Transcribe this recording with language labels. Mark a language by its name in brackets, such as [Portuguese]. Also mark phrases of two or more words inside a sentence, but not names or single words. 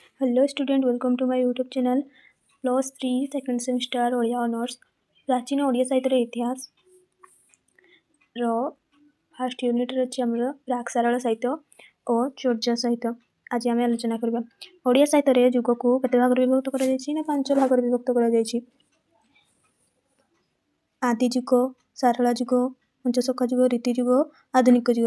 [English] Hello student, welcome to my YouTube channel Plus 3 second semester [Odia] ଓଡ଼ିଆ ଅନର୍ସ ପ୍ରାଚୀନ ଓଡ଼ିଆ ସାହିତ୍ୟର ଇତିହାସ ର [English] first unitରେ [Odia] ଅଛି ଆମର ପ୍ରାକ୍ ସାରଳ ସାହିତ୍ୟ ଓ ଚର୍ଯା ସାହିତ୍ୟ। ଆଜି ଆମେ ଆଲୋଚନା କରିବା ଓଡ଼ିଆ ସାହିତ୍ୟରେ ଯୁଗକୁ କେତେ ଭାଗରେ ବିଭକ୍ତ କରାଯାଇଛି ନା 5 ଭାଗରେ ବିଭକ୍ତ କରାଯାଇଛି। ଆଦି ଯୁଗ, ସାରଳା ଯୁଗ, ପଞ୍ଚସଖା ଯୁଗ, ରୀତି ଯୁଗ, ଆଧୁନିକ ଯୁଗ।